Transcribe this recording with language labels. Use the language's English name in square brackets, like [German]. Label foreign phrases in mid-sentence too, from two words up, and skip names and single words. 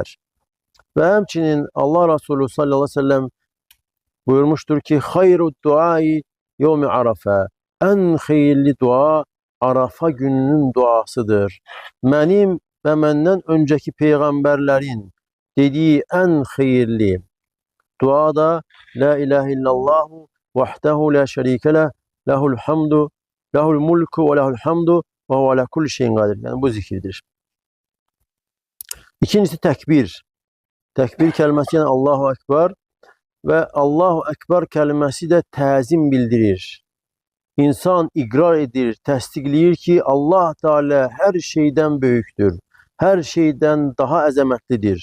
[Azerbaijani] Və həmçinin Allah Resulü [Arabic] صلى الله عليه وسلم [Azerbaijani] buyurmuşdur ki, [Arabic] خير الدعاء يوم عرفة, [Azerbaijani] ən xeyirli dua Arafa gününün duasıdır. Mənim və məndən öncəki peyğəmbərlərin dediyi ən xeyirli dua da [Arabic] لا إله إلا الله وحده لا شريك له له الحمد له الملك وله الحمد وهو على كل شيء قدير. [Azerbaijani] Yəni bu zikirdir. İkincisi təkbir. Təkbir kəlməsi yəni [Arabic] الله أكبر [Azerbaijani] və [Arabic] الله أكبر [Azerbaijani] kəlməsi də təzim bildirir. İnsan iqrar edir, təsdiqləyir ki, Allah Teala hər şeydən böyükdür, hər şeydən daha əzəmətlidir.